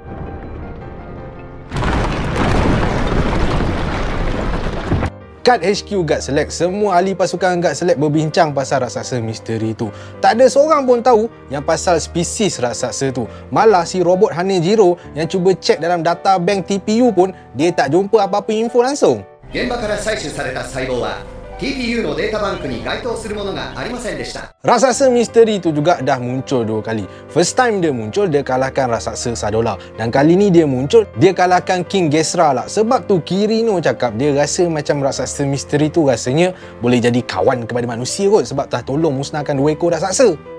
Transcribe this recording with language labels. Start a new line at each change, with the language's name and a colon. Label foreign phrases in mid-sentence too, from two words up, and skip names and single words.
Malay: Kat HQ Guard Select, semua ahli pasukan Guard Select berbincang pasal raksasa misteri tu. Tak ada seorang pun tahu yang pasal spesies raksasa tu. Malah si robot Hanejiro yang cuba cek dalam
English: data bank
Malay: TPU pun, dia tak jumpa apa-apa info langsung.
Japanese: 現場から採取された細胞は TPU のデータバンクに該当するものがありませんでした。
Malay: Raksasa misteri tu juga dah muncul 2 kali.
English: First time
Malay: dia muncul, dia kalahkan raksasa Sadola. Dan kali ni dia muncul, dia kalahkan King Gesra lah. Sebab tu Kirino cakap dia rasa macam raksasa misteri tu rasanya boleh jadi kawan kepada manusia kot, sebab dah tolong musnahkan 2 ekor raksasa.